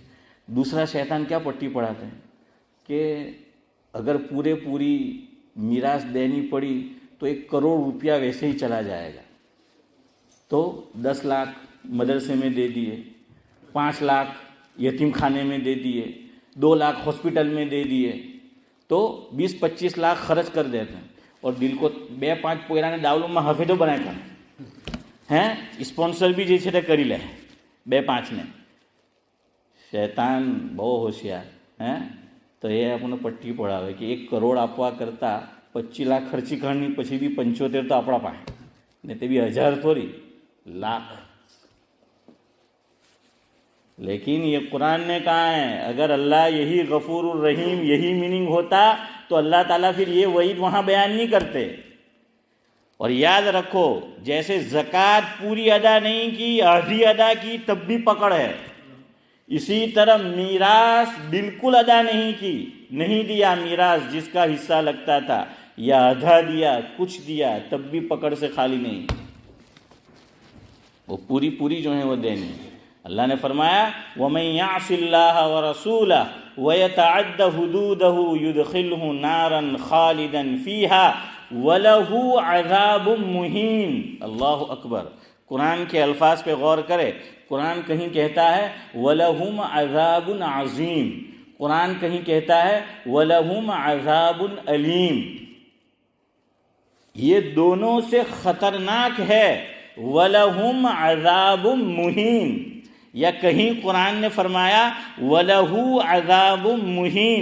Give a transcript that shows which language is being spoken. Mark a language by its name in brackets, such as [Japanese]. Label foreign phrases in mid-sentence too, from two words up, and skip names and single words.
[Urdu] دوسرا شیطان کیا پٹی پڑھاتے ہیں کہ اگر پوری میراث دینی پڑی تو 1 کروڑ روپیہ ویسے ہی چلا جائے گا. تو 10 لاکھ مدرسے میں دے دیے, 5 لاکھ یتیم خانے میں دے دیے, 2 لاکھ ہاسپٹل میں دے دیے تو 20-25 لاکھ خرچ کر دیتے ہیں. اور دل کو [Gujarati] 2-5 પોયરાને ડાવલું માં હફેદો બનાય કાઢે ہیں સ્પોન્સર بھی જે છે તે કરી લે 2-5 ને. શૈતાન બહુ હોશિયાર તો એ આપણને પટ્ટી પડાવે કે 1 કરોડ આપવા કરતાં 25 લાખ ખર્ચી કાઢની પછી બી 75 તો આપણા પાસે ને તે બી 1000 થોડી લાખ. [Urdu] لیکن یہ قرآن نے کہا ہے اگر اللہ یہی غفور الرحیم یہی میننگ ہوتا تو اللہ تعالیٰ پھر یہ وعید وہاں بیان نہیں کرتے. اور یاد رکھو جیسے زکوٰۃ پوری ادا نہیں کی آدھی ادا کی تب بھی پکڑ ہے, اسی طرح میراث بالکل ادا نہیں کی نہیں دیا میراث جس کا حصہ لگتا تھا یا آدھا دیا کچھ دیا تب بھی پکڑ سے خالی نہیں, وہ پوری جو ہے وہ دینی. اللہ نے فرمایا [Arabic] وَمَن يَعْصِ اللَّهَ وَرَسُولَهُ وَيَتَعَدَّ حُدُودَهُ يُدْخِلْهُ نَارًا خَالِدًا فِيهَا وَلَهُ عَذَابٌ مُهِينٌ. اللہ اکبر. [Urdu] قرآن کے الفاظ پہ غور کرے. قرآن کہیں کہتا ہے [Arabic] وَلَهُمْ عَذَابٌ عَظِيمٌ, [Urdu] قرآن کہیں کہتا ہے [Arabic] وَلَهُمْ عَذَابٌ أَلِيمٌ. [Urdu] یہ دونوں سے خطرناک ہے [Arabic] وَلَهُمْ عَذَابٌ مُهِينٌ, [Urdu] یا کہیں قرآن نے فرمایا [Arabic] وَلَهُ عَذَابٌ مُهِينٌ.